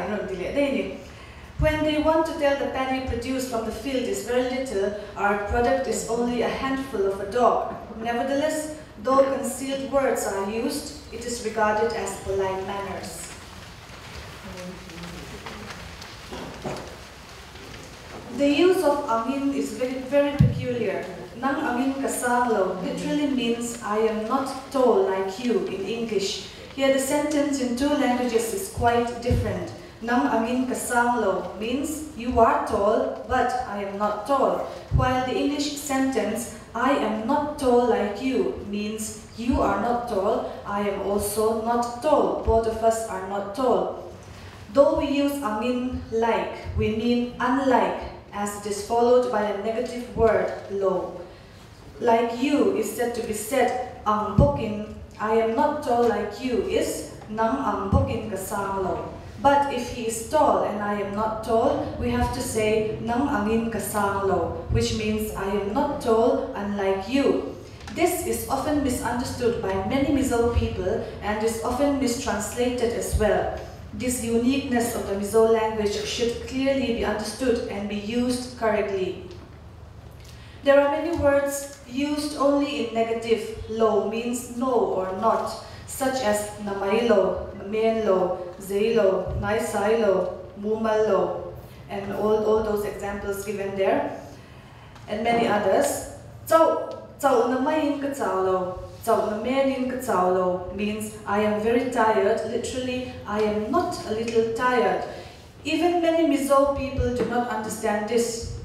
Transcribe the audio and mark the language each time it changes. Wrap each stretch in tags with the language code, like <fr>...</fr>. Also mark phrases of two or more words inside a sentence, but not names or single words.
<en>When they want to tell the paddy produced from the field is very little, our product is only a handful of a dog. Nevertheless, Though concealed words are used, it is regarded as polite manners. The use of angin is very peculiar.</en> <lus>Nang angin kasalo</lus> <en>literally means I am not tall like you in English. Here the sentence in two languages is quite different.</en> <lus>Nang angin kasalo</lus> <en>means you are tall, but I am not tall. While the English sentence I am not tall like you means you are not tall, I am also not tall. Both of us are not tall. Though we use angin like, we mean unlike, as it is followed by a negative word, low. Like you is said to be said,</en> <lus>ang bukin,</lus> <en>I am not tall like you, is</en> <lus>nang ang bukin kasang low.</lus> <en>But if he is tall and I am not tall, we have to say</en> <lus>nang angin kasang low,</lus> <en>which means I am not tall unlike you. This is often misunderstood by many Mizo people and is often mistranslated as well. This uniqueness of the Mizo language should clearly be understood and be used correctly. There are many words used only in negative. Lo means no or not, such as</en> <lus>namailo, namenlo, zeilo, naisailo, mumalo,</lus> <en>and all those examples given there, and many others.</en> <lus>So, namayin katsalo.</lus> <en>Means I am very tired, literally I am not a little tired. Even many Mizo people do not understand this.</en>